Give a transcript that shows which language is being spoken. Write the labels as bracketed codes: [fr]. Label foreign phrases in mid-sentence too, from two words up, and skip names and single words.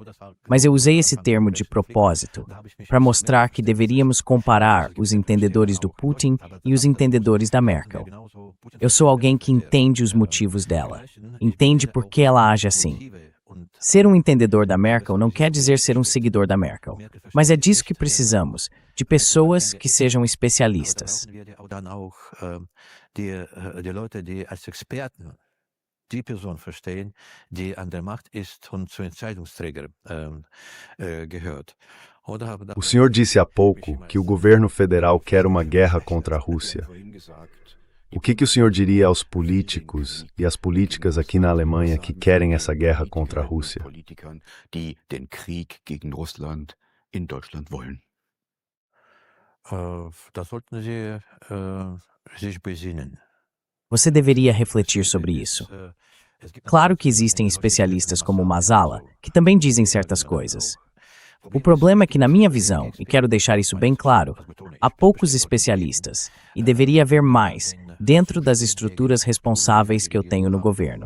[pt] Mas eu usei esse termo de propósito, para mostrar que deveríamos comparar os entendedores do Putin e os entendedores da Merkel. Eu sou alguém que entende os motivos dela, entende por que ela age assim. Ser um entendedor da Merkel não quer dizer ser um seguidor da Merkel, mas é disso que precisamos, de pessoas que sejam especialistas. [de] Die Person verstehen, die an der Macht ist und zu Entscheidungsträger gehört. [pt] O senhor disse há pouco que o governo federal quer uma guerra contra a Rússia. O que o senhor diria aos políticos e às políticas aqui na Alemanha que querem essa guerra contra a Rússia? [de] Die den Krieg gegen Russland in Deutschland wollen. Da sollten Sie sich besinnen. [pt] Você deveria refletir sobre isso. Claro que existem especialistas como Mazala, que também dizem certas coisas. O problema é que, na minha visão, e quero deixar isso bem claro, há poucos especialistas, e deveria haver mais, dentro das estruturas responsáveis que eu tenho no governo.